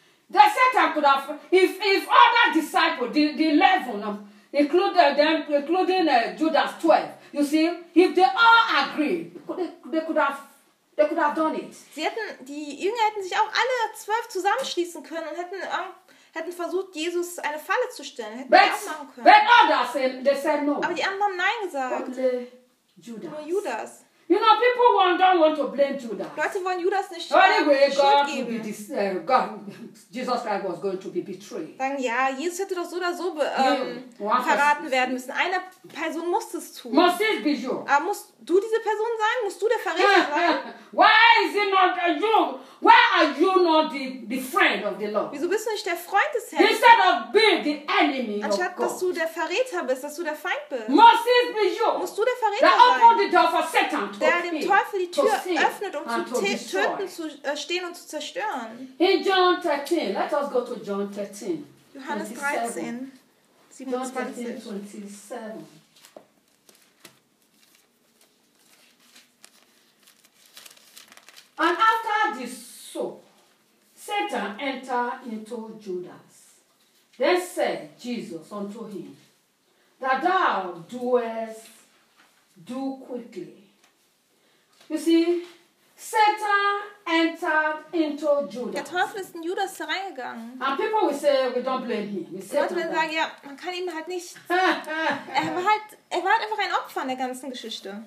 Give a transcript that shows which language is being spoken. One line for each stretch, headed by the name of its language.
English: The Satan could have, if other disciples, the 11 of including Judas 12. You see, if they all agree, they could have done it.
German: Sie hätten, die Jünger hätten sich auch alle 12 zusammenschließen können und hätten versucht, Jesus eine Falle zu stellen.
English: But others said no.
German: Aber die anderen haben nein gesagt.
English: Judas. You know, people don't want to blame Judas.
German: Leute wollen Judas nicht
English: Jesus Christ was going to be betrayed.
German: Sagen, ja, Jesus hätte doch so oder so verraten werden müssen. Eine Person muss es tun.
English: Must it be you?
German: Aber musst du diese Person sein? Musst du der Verräter sein?
English: Why is it not you? Why are you not the friend of the Lord?
German: Wieso bist du nicht der Freund des Herrn?
English: Instead of being the enemy of God.
German: Anstatt dass du der Verräter bist, dass du der Feind bist.
English: Must it be you?
German: Musst du der Verräter sein?
English: That opened the door for Satan.
German: Der dem Teufel die Tür öffnet, um zu töten, zu stehen und zu zerstören.
English: In John 13, let us go to John 13.
German: Johannes 13, 27.
English: John 13, 27. And after this soap, Satan entered into Judas. Then said Jesus unto him, that thou doest do quickly. You see, Satan entered into Judas.
German: Der Teufel ist in Judas reingegangen.
English: And people will say we don't blame him.
German: Die Leute werden sagen, ja, man kann ihn halt nicht. Er war halt einfach ein Opfer in der ganzen Geschichte.